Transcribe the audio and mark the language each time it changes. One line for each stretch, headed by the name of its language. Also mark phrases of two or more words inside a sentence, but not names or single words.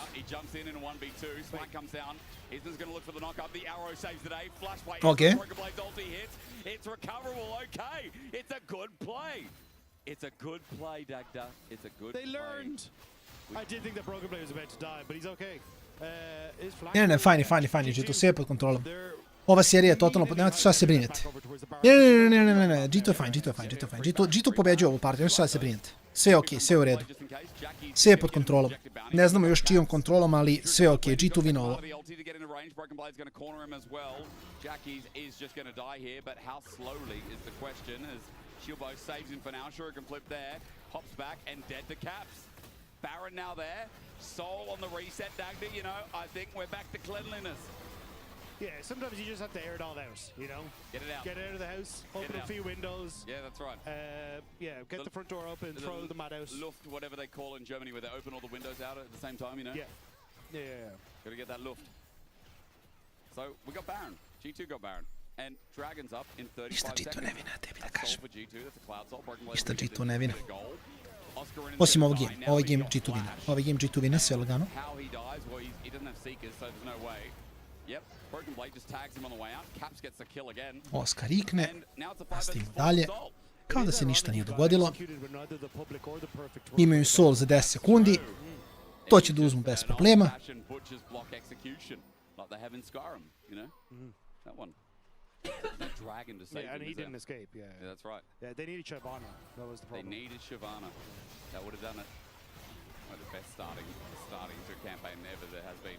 English: He jumps in a 1v2. Smack comes down. Isma's going to look for the knock-up. The arrow saves the day. Flash by Okay. Broken Blade's ulti hits. It's recoverable. Okay. It's a good play. It's a good play, Dagda. It's a good play. They learned. I did think that Broken Blade was about to die, but he's okay.
Serbian: Ne, fajn, G2 sve pod kontrolom. Ova serija je totalno... Nemate šta se brinete. Ne. G2 je fine, G2 je fine, G2 je fine. G2 pobeđuje ovu partiju, nemate šta se brinete. Sve je okej, sve je u redu. Sve je pod kontrolom. Ne znamo još čijom kontrolom, ali sve je okej. G2 vino ovo.
English: Baron now there. Soul on the reset, Dagda, you know, I think we're back to cleanliness. Yeah, sometimes you just have to air it all out, you know? Get it out. Get out of the house, open a few windows. Yeah, that's right. Yeah, get the front door open, throw the mat out. Luft, whatever they call in Germany, where they open all the windows out at the same time, you know? Yeah. Gotta get that Luft. So, we got Baron. G2 got Baron. And Dragon's up in 35 seconds.
Serbian: Ništa G2 ne vina, tebi da kažem.
English: For G2, that's a cloud soul.
Serbian: Ništa G2 ne vina. Osim ovog game. Ovaj game G2 vina. Ovaj game G2 vina, sve lagano.
English: How he dies, well, he doesn't have Seekers, so there's no way. Yep, Broken Blade just tags him on the way out. Caps gets the kill again.
Serbian: Oskar rikne. Nastavimo dalje. Kao da se ništa nije dogodilo. Imaju Soul za 10 sekundi. To će da uzmu bez problema.
English: Dragon to save yeah, and him, he didn't escape. Yeah, that's right. Yeah, they needed Shyvana. That was the problem. They needed Shyvana. That would have done it. One of the best starting to a campaign ever there has been.